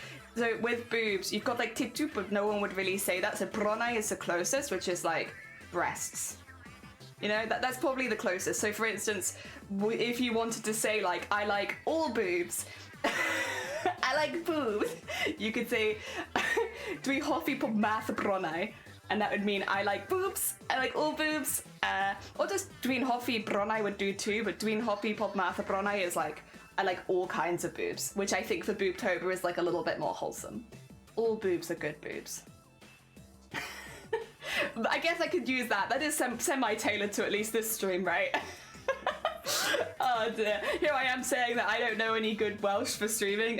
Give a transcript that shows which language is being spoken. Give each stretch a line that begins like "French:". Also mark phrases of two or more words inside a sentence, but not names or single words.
English: So with boobs, you've got like titu, but no one would really say that. So bronai is the closest, which is like breasts. You know, that's probably the closest. So for instance, if you wanted to say like, I like all boobs. I like boobs. You could say,
Welsh: dwi hoffi pob math o bronau,
English: and that would mean I like boobs. I like all boobs. Or just
Welsh: dwi'n hoffi bronau
English: would do too, but
Welsh: dwi'n hoffi pob math o bronau
English: is like I like all kinds of boobs, which I think for Boobtober is like a little bit more wholesome. All boobs are good boobs. I guess I could use that. That is semi-tailored to at least this stream, right? Oh dear. Here I am saying that I don't know any good Welsh for streaming.